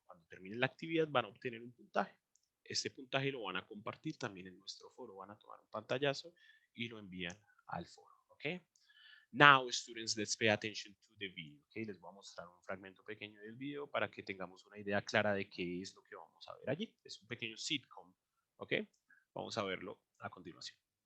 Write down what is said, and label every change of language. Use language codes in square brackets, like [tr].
[es] Cuando terminen la actividad van a obtener un puntaje. Este puntaje lo van a compartir también en nuestro foro. Van a tomar un pantallazo y lo envían al foro, ¿ok? [en] Now, students, let's pay attention to the video. [es] Okay, les voy a mostrar un fragmento pequeño del video para que tengamos una idea clara de qué es lo que vamos a ver allí. Es un pequeño sitcom. Ok, vamos a verlo a continuación.